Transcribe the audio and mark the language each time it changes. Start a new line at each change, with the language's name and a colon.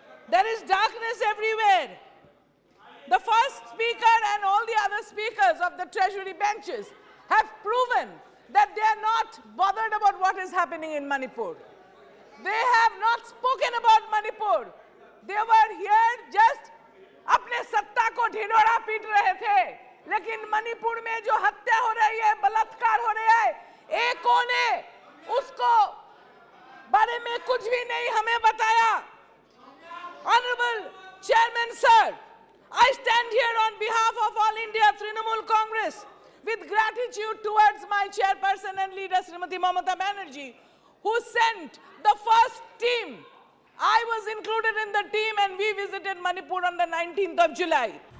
English: There is darkness everywhere. The first speaker and all the other speakers of the treasury benches have proven that they are not bothered about what is happening in Manipur. They have not spoken about Manipur. They were here just
Hindi: अपने सत्ता को ढिंढोरा पीट रहे थे लेकिन मणिपुर में जो हत्या हो रही है, बलात्कार हो रहा है, एक कोने उसको बारे में कुछ भी नहीं हमें बताया।
English: Honorable Chairman Sir, I stand here on behalf of All India Trinamool Congress with gratitude towards my chairperson and leader Srimati Mamata Banerjee, who sent the first team. I was included in the team and we visited Manipur on the 19th of July.